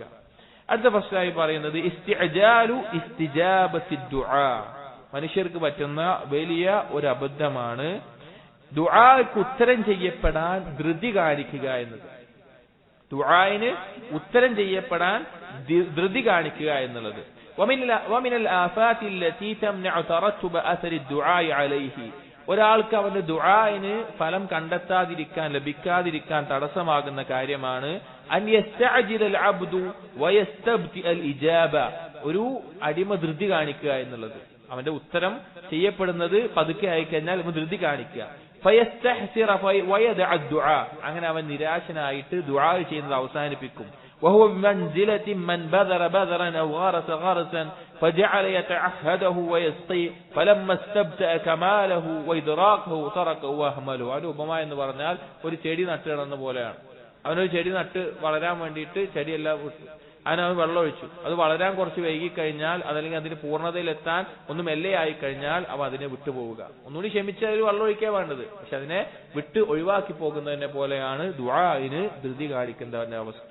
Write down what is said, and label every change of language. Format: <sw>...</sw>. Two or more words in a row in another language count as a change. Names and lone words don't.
<ml>അടുത്ത പ്രശ്നമായി പറയുന്നത്</ml> <ar>استعجال استجابة الدعاء.</ar> <ml>മനുഷ്യർക്ക് പറ്റുന്ന വലിയ ഒരു അബദ്ധമാണ് ദുആക്ക് ഉത്തരം ചെയ്യപ്പെടാൻ ധൃതി കാണിക്കുക എന്നത്. ദുആയിന് ഉത്തരം ചെയ്യപ്പെടാൻ ധൃതി കാണിക്കുക എന്നുള്ളത്.</ml> <ar>ومن الآفات التي تمنع ترتب أثر الدعاء عليه.</ar> <ml>ഒരാൾക്ക് അവന്റെ ദുആയിന് ഫലം കണ്ടെത്താതിരിക്കാൻ, ലഭിക്കാതിരിക്കാൻ തടസ്സമാകുന്ന കാര്യമാണ്</ml> <ar>أن يستعجل العبد ويستبطئ الإجابة.</ar> <ml>ഒരു അടിമ ധൃതി കാണിക്കുക എന്നുള്ളത്. അവന്റെ ഉത്തരം ചെയ്യപ്പെടുന്നത് പതുക്കെ ആയിക്കഴിഞ്ഞാൽ ധൃതി കാണിക്കുക.</ml> <ar>فيستحسر ويدع الدعاء.</ar> <ml>അങ്ങനെ അവൻ നിരാശനായിട്ട് ദുആ ചെയ്യുന്നത് അവസാനിപ്പിക്കും.</ml> <ar>وهو بمنزلة من بذر بذرا أو غرس غرسا فجعل يتعهده ويسقي فلما استبدأ كماله وإدراكه تركه وأهمله.</ar> <ml>അത് ഉപമ എന്ന് പറഞ്ഞാൽ ഒരു ചെടി നട്ടുകിടന്ന പോലെയാണ്. അവനൊരു ചെടി നട്ട് വളരാൻ വേണ്ടിയിട്ട് ചെടിയെല്ലാം അവൻ വെള്ളം ഒഴിച്ചു. അത് വളരാൻ കുറച്ച് വൈകിക്കഴിഞ്ഞാൽ, അതല്ലെങ്കിൽ അതിന് പൂർണ്ണതയിലെത്താൻ ഒന്ന് മെല്ലെ ആയിക്കഴിഞ്ഞാൽ അവ അതിനെ വിട്ടുപോവുക. ഒന്നുകൂടി ക്ഷമിച്ച് അതിൽ വെള്ളം ഒഴിക്കാൻ വേണ്ടത്, പക്ഷെ അതിനെ വിട്ട് ഒഴിവാക്കി പോകുന്നതിനെ പോലെയാണ് ദുആഇന് ധൃതി കാണിക്കുന്നതിന്റെ അവസ്ഥ.</ml>